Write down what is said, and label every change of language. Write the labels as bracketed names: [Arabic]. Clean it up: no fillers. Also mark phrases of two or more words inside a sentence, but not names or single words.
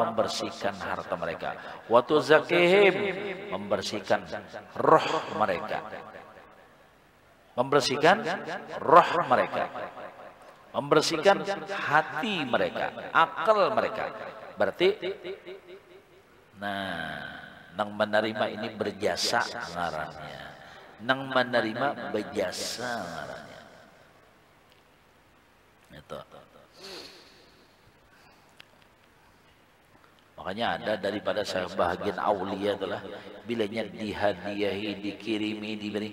[Indonesian] Membersihkan harta mereka. [Arabic] وتزكيهم, [Indonesian] membersihkan roh mereka. Membersihkan roh mereka. Membersihkan hati mereka, akal mereka. [Banjar] Berarti nang menerima ini berjasa ngarannya. Nang menerima berjasa ngarannya. [Indonesian] Itu. Makanya ada daripada sebahagian aulia adalah bilanya dihadiahi, dikirimi, diberi.